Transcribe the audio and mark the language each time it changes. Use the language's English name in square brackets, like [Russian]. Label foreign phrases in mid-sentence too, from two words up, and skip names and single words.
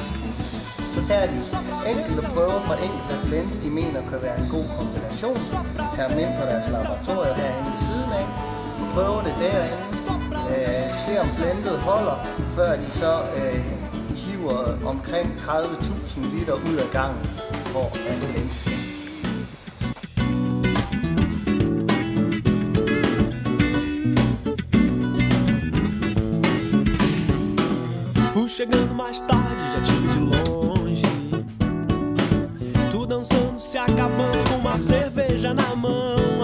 [Danish] Så tager de enkelte prøver fra enkelte blend, de mener kan være en god kombination, tager dem ind på deres laboratorier herinde ved siden af, prøver det derinde, ser om blendet holder, før de så hiver omkring 30.000 liter ud af gangen for at blende. [Portuguese] Fui chegando mais tarde, já te vi de longe. Tu dançando, se acabando com uma cerveja na mão.